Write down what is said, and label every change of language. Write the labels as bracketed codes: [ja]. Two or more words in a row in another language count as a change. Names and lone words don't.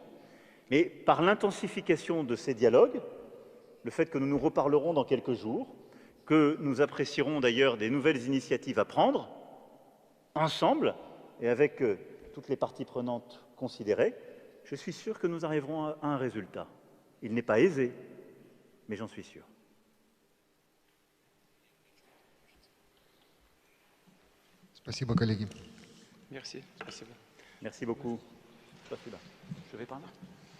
[fr] Mais par l'intensification de ces dialogues, le fait que nous nous reparlerons dans quelques jours, que nous apprécierons d'ailleurs des nouvelles initiatives à prendre, ensemble, et avec toutes les parties prenantes considérées, je suis sûr que nous arriverons à un résultat. Il n'est pas aisé, mais j'en suis sûr. [ru] Спасибо, коллеги. [fr] Merci, спасибо. Merci beaucoup. Je vais par là.